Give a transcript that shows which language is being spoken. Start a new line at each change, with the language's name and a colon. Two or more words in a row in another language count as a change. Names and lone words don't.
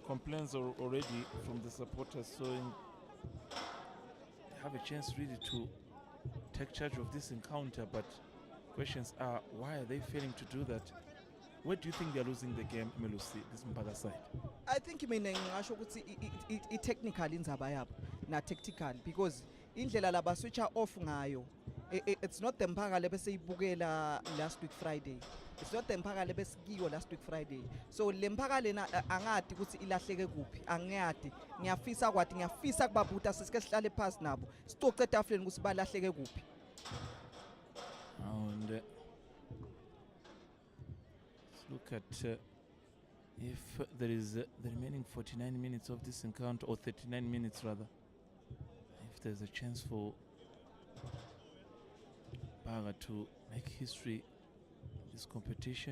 English: Complaints are already from the supporters showing they have a chance really to take charge of this encounter, but questions are, why are they failing to do that? Where do you think they're losing the game, Melusi, this Mpaka side? I think it technical
Swati: indzaba yabo na
English: tactical, because
Swati: indlela laba
English: switch off ngayo, it's not the Mpaka lebesiyibukela last week Friday. It's not the Mpaka lebesikiyo last week Friday.
Swati: So le Mpaka lena angati ukuthi ilahleke kuphi, angiyati. Ngiyafisa kubabuta sisike sihlale phansi nabo. Sicoce etafuleni ukuthi balahleke kuphi.
English: And let's look at if there is the remaining 49 minutes of this encounter, or 39 minutes rather, if there's a chance for Mpaka to make history in this competition.